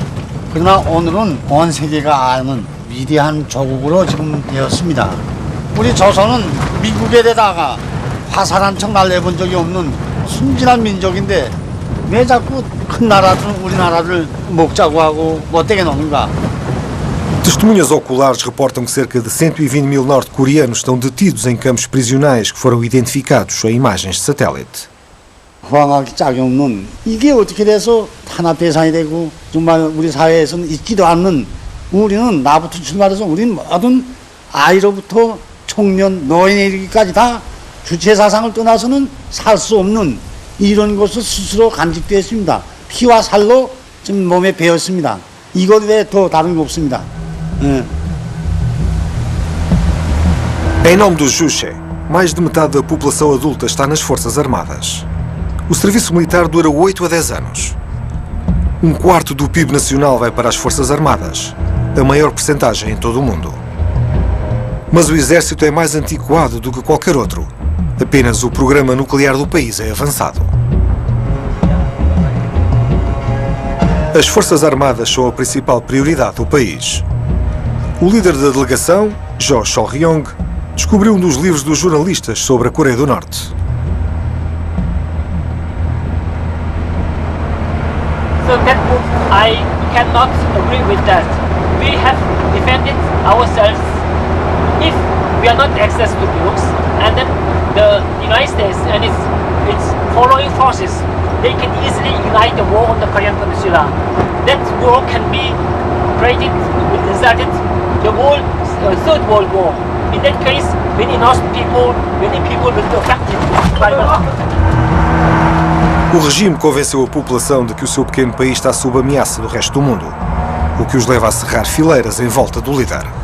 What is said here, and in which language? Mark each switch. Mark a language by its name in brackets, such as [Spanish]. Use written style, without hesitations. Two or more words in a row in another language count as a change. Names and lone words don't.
[Korean] 그러나 오늘은 온 세계가 아는 위대한 조국으로 지금 되었습니다. 우리 조선은 미국에 대다가 화살 한 척 날려본 적이 없는 순진한 민족인데 왜 자꾸 큰 나라들은 우리나라를 먹자고 하고 못되게 노는가? [Portuguese] Testemunhas oculares reportam que cerca de 120 mil norte-coreanos estão detidos em campos prisionais que foram identificados em imagens de satélite. [Korean] 호황하기 짝이 없는 이게 어떻게 돼서 탄압 대상이 되고 정말 우리 사회에서는 있지도 않는 우리는 나부터 출발해서 우리는 모든 아이로부터 청년, 노인에 이르기까지 다 주체 사상을 떠나서는 살 수 없는 이런 것을 스스로 간직되었습니다. 피와 살로 지금 몸에 배었습니다. 이것 외에 더 다른 게 없습니다. [Portuguese] Em nome do Juche, mais de metade da população adulta está nas Forças Armadas. O serviço militar dura 8 a 10 anos. Um quarto do PIB nacional vai para as Forças Armadas, a maior percentagem em todo o mundo. Mas o exército é mais antiquado do que qualquer outro. Apenas o programa nuclear do país é avançado. As Forças Armadas são a principal prioridade do país. O líder da delegação, Jo Chol-ryong, descobriu um dos livros dos jornalistas sobre a Coreia do Norte. [English] So that book, I cannot agree with that. We have defended ourselves if we are not access to books, and then the United States and its following forces, they can easily ignite the war on the Korean Peninsula. That war can be created, resulted the Third World War. In that case, many innocent people, many people will be affected by the [Portuguese] O regime convenceu a população de que o seu pequeno país está sob ameaça do resto do mundo, o que os leva a cerrar fileiras em volta do líder.